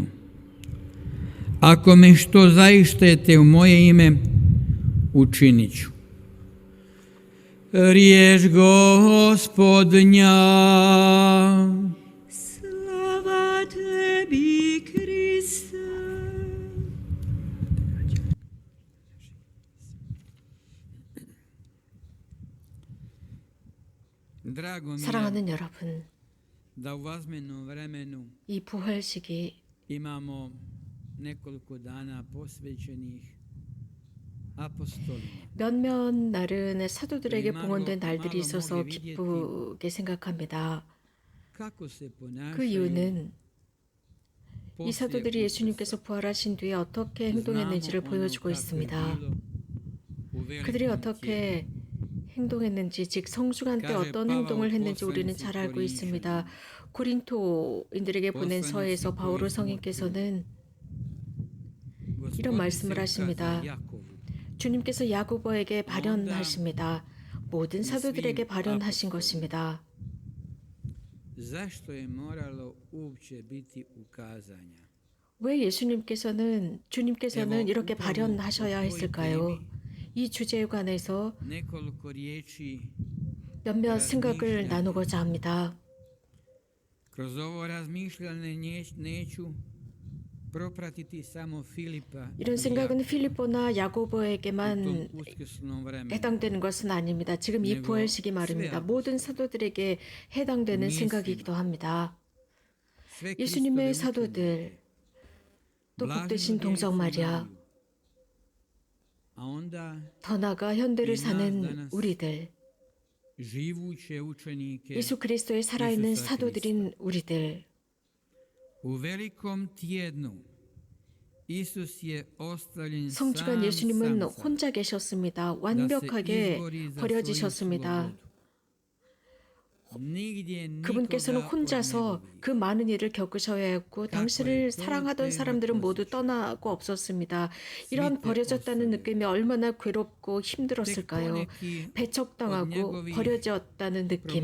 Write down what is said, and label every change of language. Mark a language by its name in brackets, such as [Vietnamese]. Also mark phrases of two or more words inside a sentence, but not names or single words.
[Croatian] Ako me što zaištete u moje ime, učinit ću. Riječ Gospodnja. Slava tebi, Kriste. [Korean] 사랑하는 여러분, [Croatian] da u vazmenom vremenu [Korean] 이 부활식이 [Croatian] imamo nekoliko dana posvećenih apostolima. [Korean] 몇몇 날은 사도들에게 봉헌된 날들이 있어서 기쁘게 생각합니다. [Croatian] Kako se 그 ponašaju [Korean] 이유는 이 사도들이 예수님께서 부활하신 뒤에 어떻게 행동했는지를 보여주고 있습니다. 그들이 어떻게 행동했는지, 즉 성중한 때 어떤 행동을 했는지 우리는 잘 알고 있습니다. 고린토인들에게 보낸 서에서 바오로 성인께서는 이런 말씀을 하십니다. 주님께서 야고보에게 발현하십니다. 모든 사도들에게 발현하신 것입니다. [Croatian] Zašto je moralo uopće biti ukazanja? [Korean] 왜 주님께서는 이렇게 발현하셔야 했을까요? 이 주제에 관해서 [Croatian] Nekoliko riječi [Korean] 몇몇 생각을 나누고자 합니다. [Croatian] kroz ovo razmišljanje neću propratiti samo Filipa. [Korean] 이런 생각은 필리포나 [Croatian] u [Korean] 야고보에게만 [Croatian] tom uskrsnom vremenu. [Korean] 해당되는 것은 아닙니다. 지금 이 부활식이 말입니다. 모든 사도들에게 해당되는 생각이기도 합니다. [Croatian] Sve [Korean] 예수님의 [Croatian] Kristove [Korean] 사도들, 또 [Croatian] blaženo [Korean] 복되신 동정 마리아, [Croatian] Mariju. A onda [Korean] 더 나아가 현대를 사는 우리들, [Croatian] živuće učenike [Korean] 예수 그리스도의 살아있는 [Croatian] Isusa [Korean] 사도들인 우리들, [Croatian] u velikom tjednu Isus je ostavljen [Korean] 성주간 예수님은 [Croatian] sam [Korean] 혼자 계셨습니다. [Croatian] da se [Korean] 완벽하게 [Croatian] izbori za svoju [Korean] 버려지셨습니다. [Croatian] slobodu. [Korean] 그분께서는 혼자서 그 많은 일을 겪으셔야 했고 당신을 사랑하던 사람들은 모두 떠나고 없었습니다. 이런 버려졌다는 느낌이 얼마나 괴롭고 힘들었을까요? 배척당하고 버려졌다는 느낌.